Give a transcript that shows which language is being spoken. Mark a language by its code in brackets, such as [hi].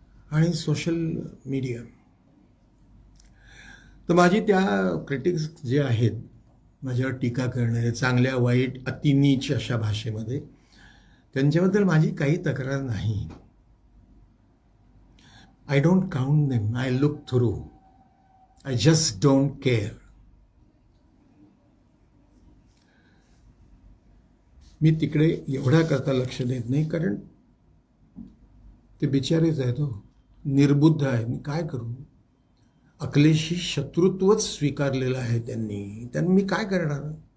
[mr] आणि social media, तर माझी त्या क्रिटिक्स जे आहेत, माझ्यावर टीका करणारे, चांगल्या वाईट अतिनीच अशा भाषेमध्ये, त्यांच्याबद्दल माझी काही तक्रार नाही. [en] I don't count them, I look through, I just don't care. [mr] मी तिकडे एवढा करता लक्ष देत नाही, कारण ते बिचारेच आहेत, हो, निर्बुद्ध आहे. मी काय करू? अकलेशी शत्रुत्वच स्वीकारलेलं आहे त्यांनी मी काय करणार?